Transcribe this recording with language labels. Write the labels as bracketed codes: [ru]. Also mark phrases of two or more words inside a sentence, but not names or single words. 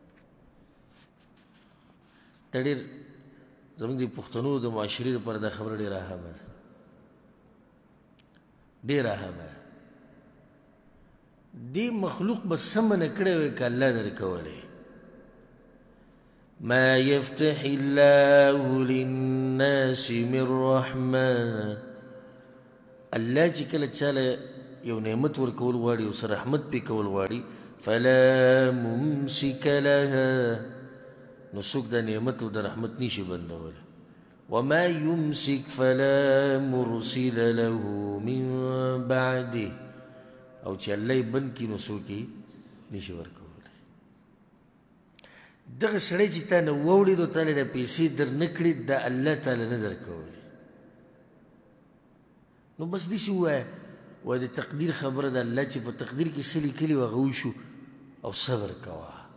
[ps] دا ډېر زموږ د پښتنو د معاشرې لپاره دا خبره ډېره اهمه ده، ډېره اهمه ده. دې مخلوق به څه منع کړی وی که الله درکولی؟ [ar] ما يفتح الله للناس من رحمة الله [ps] چې کله چاله یو نعمت ورکول غواړي او سره رحمت پې کول غواړي [ar] فلا ممسك لها [ps] نو څوک د نعمت او د رحمت نشي بندولی [ar] وما يمسك فلا مرسل له من بعده [ps] او چې الله یې بند کړي نو څوک یې نشي ورکولی دغه سړی چې تا نه واورېد او تا له دا پیسې در نه کړي دا الله تعالی نه درکولی نو بس داسې ووایه وایه د تقدیر خبره ده الله چې په تقدیر کې څه لیکلي وو هغه وشو او صبر کوه